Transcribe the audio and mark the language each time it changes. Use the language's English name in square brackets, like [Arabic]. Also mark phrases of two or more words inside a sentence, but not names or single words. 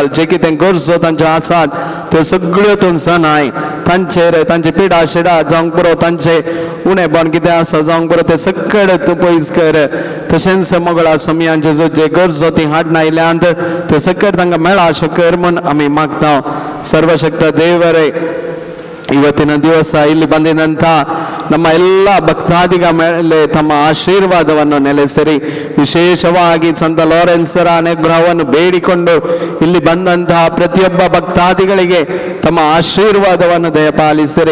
[Konkani] जे कितें गरजो तांच्यो आसात त्यो सगळ्यो तूं जाणाय. तांचेर तांची पिडा शिडा जावंक पुरो तांचे उणेपण कितें आसा जावंक पुरो तें सकट तूं पयस कर. तशेंच मोगळा समयांचे जे गरजो ती हाडन आयल्यांत त्यो सकट तांकां मेळा अशें कर म्हूण आमी मागता. सर्वशक्त देवरे [Kannada] ಇವತ್ತಿನ ದಿವಸ ಇಲ್ಲಿ ಬಂದಿದಂಥ ನಮ್ಮ ಎಲ್ಲ ಭಕ್ತಾದಿಗ ಮೇಲೆ ತಮ್ಮ ಆಶೀರ್ವಾದವನ್ನು ನೆಲೆಸಿರಿ. ವಿಶೇಷವಾಗಿ ಸಂತ ಲಾರೆನ್ಸರ ಅನುಗ್ರಹವನ್ನು ಬೇಡಿಕೊಂಡು ಇಲ್ಲಿ ಬಂದಂತಹ ಪ್ರತಿಯೊಬ್ಬ ಭಕ್ತಾದಿಗಳಿಗೆ ತಮ್ಮ ಆಶೀರ್ವಾದವನ್ನು ದಯಪಾಲಿಸಿರಿ.